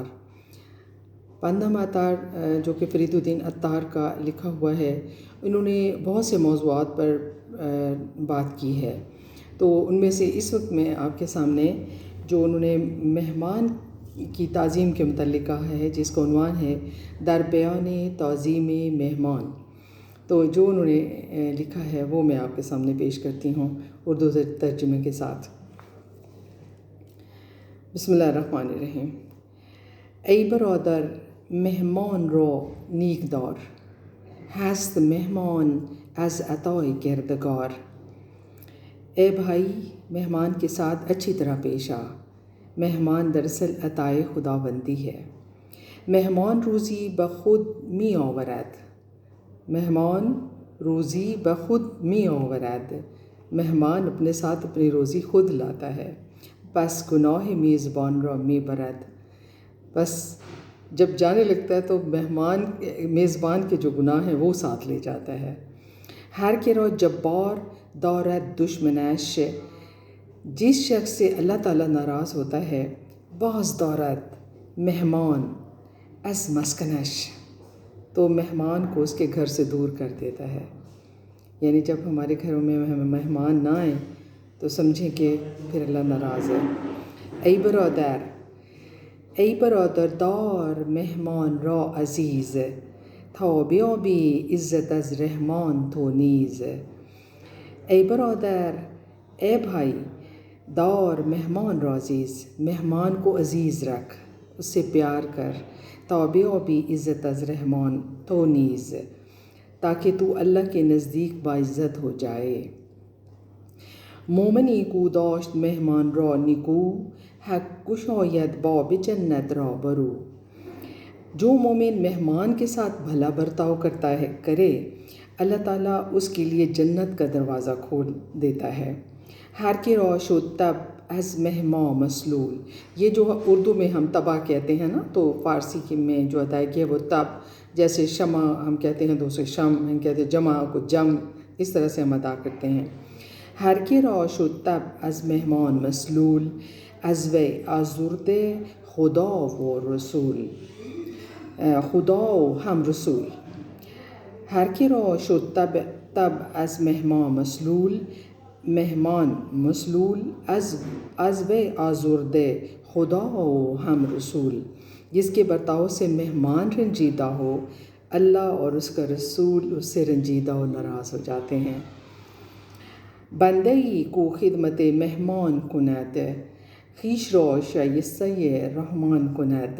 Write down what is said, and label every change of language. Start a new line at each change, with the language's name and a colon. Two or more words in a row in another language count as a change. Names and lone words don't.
Urdu: پن عطار جو کہ فرید الدین عطار کا لکھا ہوا ہے، انہوں نے بہت سے موضوعات پر بات کی ہے، تو ان میں سے اس وقت میں آپ کے سامنے جو انہوں نے مہمان کی تعظیم کے متعلق کہا ہے، جس کا عنوان ہے
Persian: در بیان تعظیم مہمان،
Urdu: تو جو انہوں نے لکھا ہے وہ میں آپ کے سامنے پیش کرتی ہوں اردو ترجمے کے ساتھ۔
Arabic: بسم اللہ الرحمن الرحیم۔
Persian: ای برادر مهمان را نیک دار، هست مهمان از عطای کردگار۔
Urdu: اے بھائی، مہمان کے ساتھ اچھی طرح پیش آ، مہمان دراصل عطائے خداوندی ہے۔
Persian: مہمان روزی بخود می آورد، مہمان روزی بخود می آورد،
Urdu: مہمان اپنے ساتھ اپنی روزی خود لاتا ہے۔
Persian: پس گناہ میزبان را می برد،
Urdu: بس جب جانے لگتا ہے تو میزبان کے جو گناہ ہیں وہ ساتھ لے جاتا ہے۔
Persian: ہر کے را جبار دارد دشمنش،
Urdu: جس شخص سے اللہ تعالیٰ ناراض ہوتا ہے،
Persian: باز دارد مہمان از مسکنش،
Urdu: تو مہمان کو اس کے گھر سے دور کر دیتا ہے۔ یعنی جب ہمارے گھروں میں مہمان نہ آئیں تو سمجھیں کہ پھر اللہ ناراض ہے۔
Persian: ای برادر دار مہمان را عزیز، تا بیابی عزت از رحمان تو نیز۔ ای برادر،
Urdu: اے بھائی،
Persian: دار مہمان را عزیز،
Urdu: مہمان کو عزیز رکھ، اس سے پیار کر،
Persian: تا بیابی عزت از رحمان تو نیز،
Urdu: تاکہ تو اللہ کے نزدیک باعزت ہو جائے۔
Persian: مومنی کو داشت مہمان را نیکو، حق گشاید باب جنت را برو۔
Urdu: جو مومن مہمان کے ساتھ بھلا برتاؤ کرے، اللہ تعالیٰ اس کے لیے جنت کا دروازہ کھول دیتا ہے۔
Persian: ہر کے را شد تب از مہمان مسلول،
Urdu: یہ جو اردو میں ہم طبع کہتے ہیں نا، تو فارسی میں جو ادائیگی ہے وہ تب، جیسے شمع ہم کہتے ہیں دوسرے شم، ہم کہتے ہیں جمع کو جم، اس طرح سے ہم ادا کرتے ہیں۔
Persian: ہر کے را شد تب از مہمان مسلول، از وی آزرده خدا و رسول، خدا و هم رسول۔ ہر کے را شد تب از مہمان مسلول، مہمان مسلول، از وی آزرده خدا و هم رسول،
Urdu: جس کے برتاؤ سے مہمان رنجیدہ ہو، اللہ اور اس کا رسول اس سے رنجیدہ و ناراض ہو جاتے ہیں۔
Persian: بندئی کو خدمت مہمان کند، خویش را شائستہ رحمان کند۔